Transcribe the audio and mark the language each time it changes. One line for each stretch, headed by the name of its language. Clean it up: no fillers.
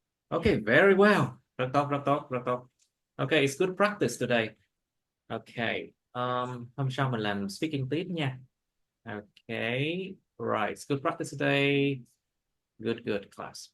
English: Okay, very well.
Vietnamese: Rất tốt.
English: Okay, it's good practice today.
Vietnamese: Okay, hôm sau mình làm speaking tiếp nha.
English: Okay, right, it's good practice today. Good class.